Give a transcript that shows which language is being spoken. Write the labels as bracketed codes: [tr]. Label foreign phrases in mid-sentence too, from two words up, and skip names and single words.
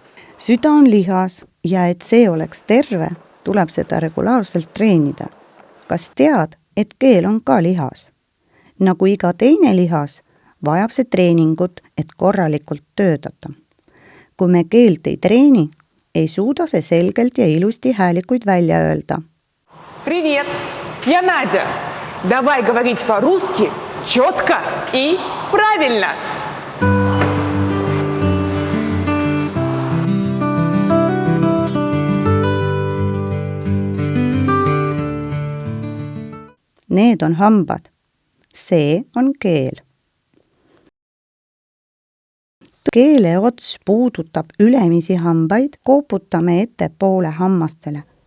[et] Süda on lihas ja et see oleks terve, tuleb seda regulaarselt treenida. Kas tead, et keel on ka lihas? Nagu iga teine lihas, vajab see treeningut, et korralikult töötada. Kui me keelt ei treeni, ei suuda see selgelt ja ilusti häälikuid välja öelda. [ru] Привет, я Надя. Давай говорить по-русски четко и правильно. [et] Need on hambad. See on keel. Keele ots puudutab ülemisi hambaid, kooputame ettepoole hammastele.